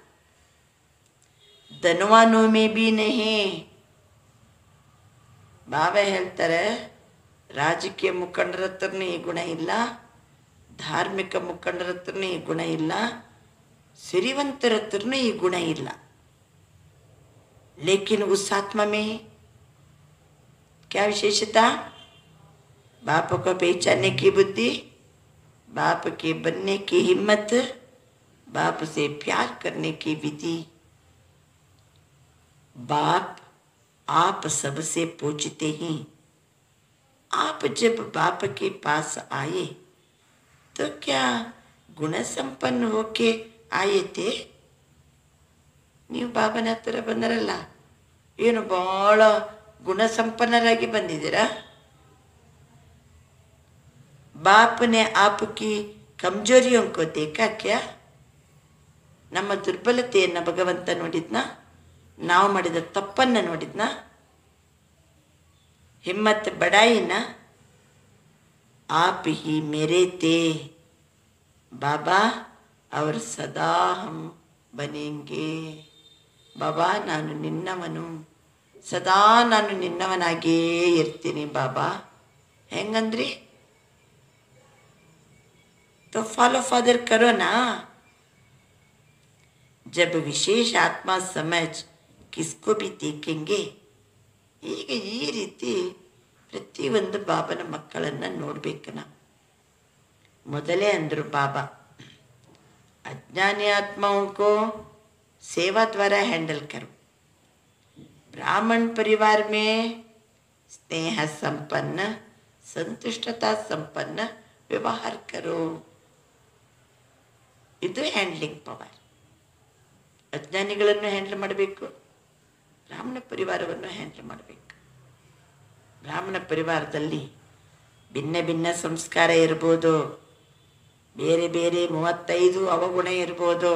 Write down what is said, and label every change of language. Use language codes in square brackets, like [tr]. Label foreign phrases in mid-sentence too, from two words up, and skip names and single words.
[hi] धनवान में भी नहीं. [kn] ಬಾಬಾ ಹೇಳ್ತಾರೆ ರಾಜಕೀಯ ಮುಖಂಡರ ಹತ್ರನೂ ಈ ಗುಣ ಇಲ್ಲ, ಧಾರ್ಮಿಕ ಮುಖಂಡರ ಹತ್ರನೂ ಈ ಗುಣ ಇಲ್ಲ, ಸಿರಿವಂತರ ಹತ್ರನೂ ಈ ಗುಣ ಇಲ್ಲ. [hi] लेकिन उस आत्मा में क्या विशेषता? बाप को पहचानने की बुद्धि, बाप के बनने की हिम्मत, बाप से प्यार करने की विधि. बाप आप सबसे पूछते हैं. आप जब बाप के पास आए तो क्या गुण संपन्न होके आए थे? [kn] ನೀವು ಬಾಬನ ಹತ್ರ ಬಂದರಲ್ಲ, ಏನು ಭಾಳ ಗುಣಸಂಪನ್ನರಾಗಿ ಬಂದಿದ್ದೀರಾ? [hi] बाप ने आपकी कमजोरियों को देखा क्या? [kn] ನಮ್ಮ ದುರ್ಬಲತೆಯನ್ನು ಭಗವಂತ ನೋಡಿದ್ನ? ನಾವು ಮಾಡಿದ ತಪ್ಪನ್ನು ನೋಡಿದ್ನ? [hi] हिम्मत बढ़ाई ना? आप ही मेरे थे बाबा और सदा हम बनेंगे. [kn] ಬಾಬಾ ನಾನು ನಿನ್ನವನು, ಸದಾ ನಾನು ನಿನ್ನವನಾಗೇ ಇರ್ತೀನಿ ಬಾಬಾ. ಹೆಂಗಂದ್ರಿ? [hi] तो [en] follow father [hi] करो ना. जब विशेष आत्मा समझ किसको भी देखेंगे. [kn] ಈಗ ಈ ರೀತಿ ಪ್ರತಿಯೊಂದು ಬಾಬನ ಮಕ್ಕಳನ್ನು ನೋಡ್ಬೇಕು ನಾವು. ಮೊದಲೇ ಅಂದರು ಬಾಬಾ, [hi] अज्ञानी आत्माओं को सेवा द्वारा हैंडल करो. ब्राह्मण परिवार में स्नेह संपन्न, संतुष्टता संपन्न व्यवहार करो. [kn] ಇದು [en] handling power. [kn] ಅಜ್ಞಾನಿಗಳನ್ನು ಹ್ಯಾಂಡಲ್ ಮಾಡಬೇಕು, ಬ್ರಾಹ್ಮಣ ಪರಿವಾರವನ್ನು ಹ್ಯಾಂಡಲ್ ಮಾಡಬೇಕು. ಬ್ರಾಹ್ಮಣ ಪರಿವಾರದಲ್ಲಿ ಭಿನ್ನ ಭಿನ್ನ ಸಂಸ್ಕಾರ ಇರ್ಬೋದು, ಬೇರೆ ಬೇರೆ 35 ಅವಗುಣ ಇರ್ಬೋದು.